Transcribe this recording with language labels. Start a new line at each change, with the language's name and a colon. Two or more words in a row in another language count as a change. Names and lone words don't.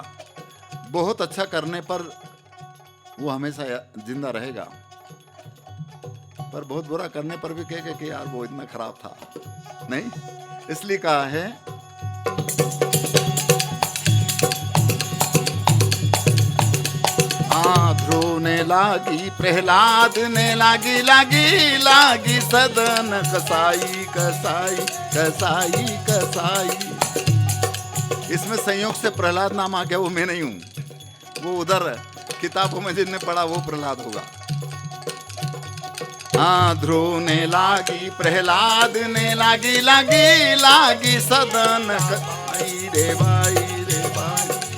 Hindi: बहुत अच्छा करने पर वो हमेशा जिंदा रहेगा, पर बहुत बुरा करने पर भी कहेगा कि यार वो इतना खराब था नहीं। इसलिए कहा है ध्रुव ने लागी प्रहलाद ने लागी, लागी लागी सदन कसाई, कसाई कसाई कसाई। इसमें संयोग से प्रहलाद नाम आ गया, वो मैं नहीं हूं, वो उधर किताबों में जिनने पढ़ा वो प्रहलाद होगा। हाँ ध्रुव ने लागी प्रहलाद ने लागी, लागी लागी सदन कसाई रे भाई, रे भाई।